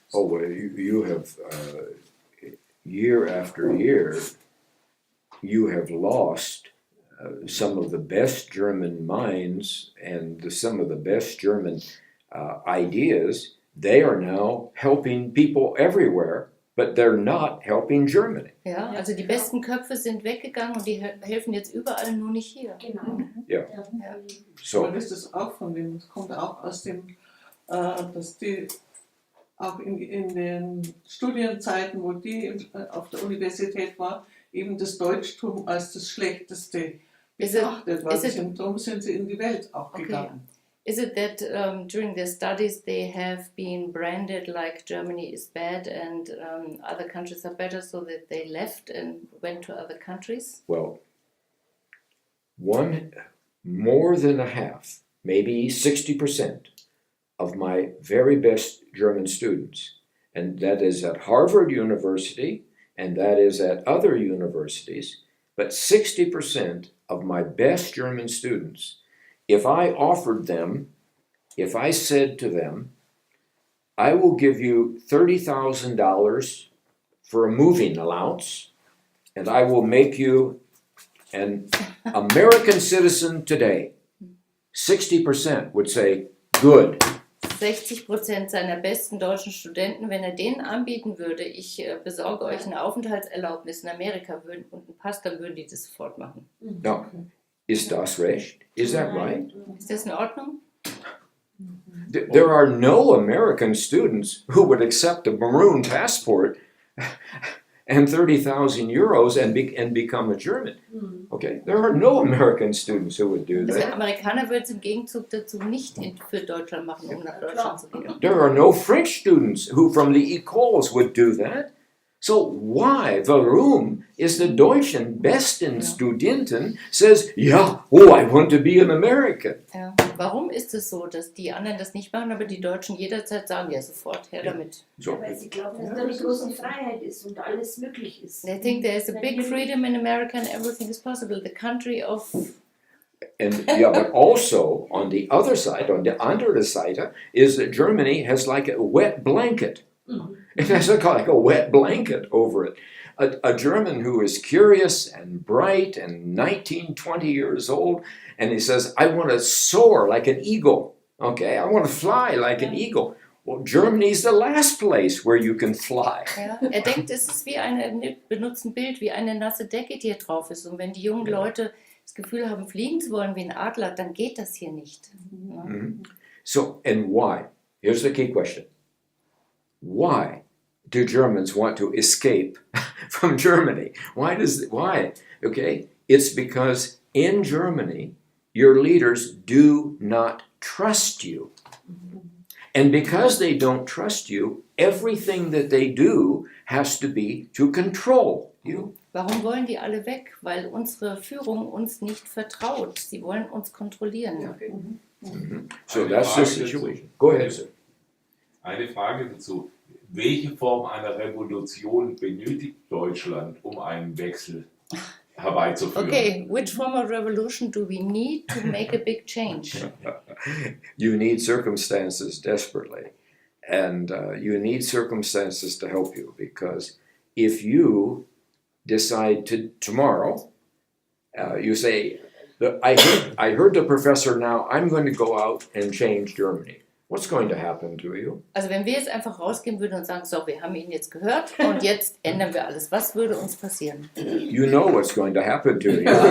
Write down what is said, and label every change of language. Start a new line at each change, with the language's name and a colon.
English: Oh, well, you have, year after year, you have lost some of the best German minds and some of the best German ideas. They are now helping people everywhere, but they're not helping Germany.
German: Ja, also die besten Köpfe sind weggegangen und die helfen jetzt überall, nur nicht hier. Genau.
English: Yeah. So,
German: Aber das ist auch von dem, es kommt auch aus dem, dass die auch in den Studienzeiten, wo die auf der Universität war, eben das Deutschtum als das Schlechteste
English: Is it-
German: betrachtet, weil
English: is it-
German: darum sind sie in die Welt auch
English: Okay.
German: gegangen.
English: Is it that during their studies they have been branded like Germany is bad and other countries are better, so that they left and went to other countries? Well, more than a half, maybe 60% of my very best German students, and that is at Harvard University and that is at other universities, but 60% of my best German students, if I said to them, I will give you $30,000 for a moving allowance, and I will make you an American citizen today, 60% would say, good.
German: 60% seiner besten deutschen Studenten, wenn er denen anbieten würde, ich besorge euch eine Aufenthaltserlaubnis in Amerika und einen Pass, dann würden die das sofort machen.
English: Now, is
German: das recht?
English: Is that right?
German: Ist das in Ordnung?
English: There are no American students who would accept a maroon passport and 30,000 euros and become a German. Okay, there are no American students who would do
German: Also
English: that.
German: Amerikaner würden es im Gegenzug dazu nicht für Deutschland machen, um nach Deutschland zu gehen.
English: There are no French students who from the Écoles would do that. So why, warum is the
German: deutschen besten Studenten
English: says, ja, oh, I want to be an American.
German: Ja. Warum ist es so, dass die anderen das nicht machen, aber die Deutschen jederzeit sagen, ja sofort, her damit.
English: So,
German: Weil sie glauben, dass da eine große Freiheit ist und alles möglich ist.
English: They think there is a big freedom in America and everything is possible. The country of... and yeah, but also on the other side, on the
German: andere Seite,
English: is that Germany has like a wet blanket. It has like a wet blanket over it. A German who is curious and bright and 19, 20 years old, and he says, I want to soar like an eagle. Okay, I want to fly like an eagle. Well, Germany is the last place where you can fly.
German: Ja, er denkt, es ist wie benutzt ein Bild, wie eine nasse Decke, die hier drauf ist. Und wenn die jungen Leute das Gefühl haben, fliegen zu wollen wie ein Adler, dann geht das hier nicht. Ja.
English: So, and why? Here's the key question. Why do Germans want to escape from Germany? Why? Okay, it's because in Germany, your leaders do not trust you. And because they don't trust you, everything that they do has to be to control you.
German: Warum wollen die alle weg? Weil unsere Führung uns nicht vertraut. Sie wollen uns kontrollieren.
English: So that's the situation. Go ahead, sir.
German: Eine Frage dazu. Welche Form einer Revolution benötigt Deutschland, um einen Wechsel herbeizuführen?
English: Okay, which form of revolution do we need to make a big change? You need circumstances desperately. And you need circumstances to help you, because if you decide to tomorrow, you say, I heard the professor now, I'm going to go out and change Germany. What's going to happen to you?
German: Also wenn wir jetzt einfach rausgehen würden und sagen, so, wir haben ihn jetzt gehört und jetzt ändern wir alles, was würde uns passieren?
English: You know what's going to happen to you.